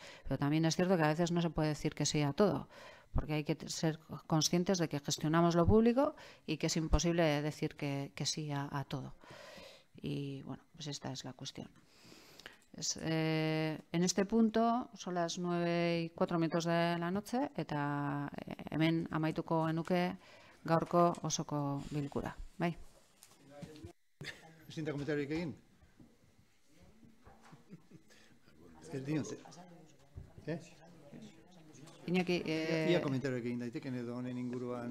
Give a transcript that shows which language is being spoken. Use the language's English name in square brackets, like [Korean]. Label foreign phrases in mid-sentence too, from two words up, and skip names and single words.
[Spanish] Pero también es cierto que a veces no se puede decir que sí a todo, porque hay que ser conscientes de que gestionamos lo público y que es imposible decir que sí a todo. Y bueno, pues esta es la cuestión. En este punto son las 9:04 de la noche, [Basque] eta hemen amaituko genuke gaurko osoko bilkura. Bai. Ezin da komentariorik egin? Ez diote. Iñaki, ia komentariorik egin daiteken edo honen inguruan.